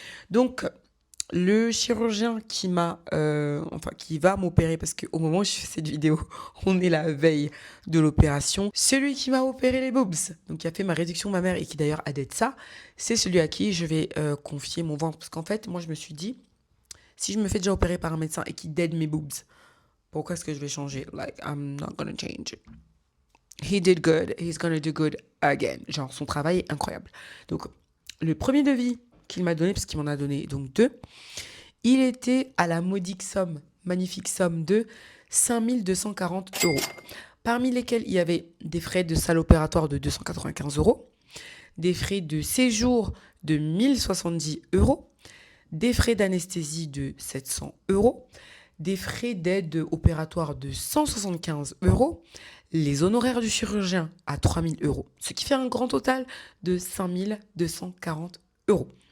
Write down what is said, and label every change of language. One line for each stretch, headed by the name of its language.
French: Donc, le chirurgien qui va m'opérer, parce qu'au moment où je fais cette vidéo, on est la veille de l'opération. Celui qui m'a opéré les boobs, donc qui a fait ma réduction mammaire et qui d'ailleurs a d'être ça, c'est celui à qui je vais confier mon ventre. Parce qu'en fait, moi je me suis dit, si je me fais déjà opérer par un médecin et qu'il dead mes boobs, pourquoi est-ce que je vais changer?
English: Like, I'm not gonna change. He did good, he's gonna do good again.
French: Genre, son travail est incroyable. Donc, le premier devis qu'il m'a donné, parce qu'il m'en a donné donc 2, il était à la modique somme, magnifique somme de 5 240 €. Parmi lesquels il y avait des frais de salle opératoire de 295 €, des frais de séjour de 1070 €, des frais d'anesthésie de 700 €, des frais d'aide opératoire de 175 €, les honoraires du chirurgien à 3000 €, ce qui fait un grand total de 5 240 €.